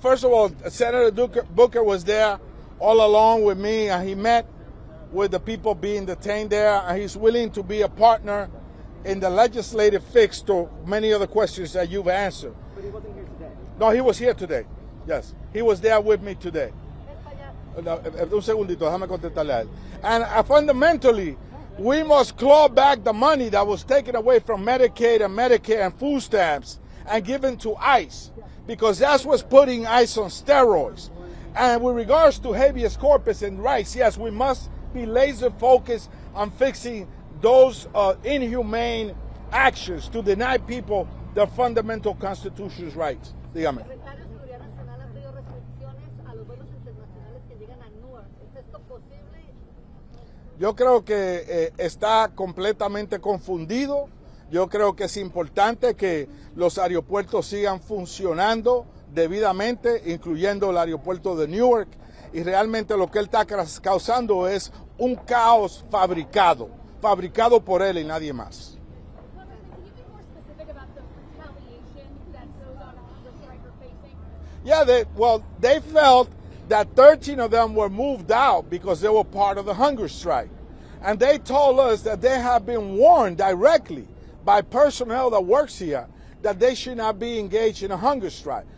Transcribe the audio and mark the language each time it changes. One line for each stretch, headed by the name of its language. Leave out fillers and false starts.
English: First of all, Senator Booker was there all along with me, and he met with the people being detained there, and he's willing to be a partner in the legislative fix to many of the questions that you've answered. But he wasn't here today. No, he was here today. Yes, he was there with me today.
Spanish: Un segundito, déjame contestarle a él.
English: And fundamentally, we must claw back the money that was taken away from Medicaid and Medicare and food stamps and given to ICE, because that's what's putting ICE on steroids. And with regards to habeas corpus and rights, yes, we must be laser focused on fixing those inhumane actions to deny people their fundamental constitutional rights.
Spanish: Dígame. El secretario de Seguridad Nacional ha pedido restricciones a los vuelos internacionales que llegan a Newark. ¿Es esto posible? Yo creo que está completamente confundido. Yo creo que es importante que los aeropuertos sigan funcionando debidamente, incluyendo el aeropuerto de Newark, y realmente lo que él está causando es un caos fabricado por él y nadie más.
English: Can you be more specific about the retaliation that those on the strike are facing? Yeah, they felt that 13 of them were moved out because they were part of the hunger strike. And they told us that they have been warned directly by personnel that works here that they should not be engaged in a hunger strike.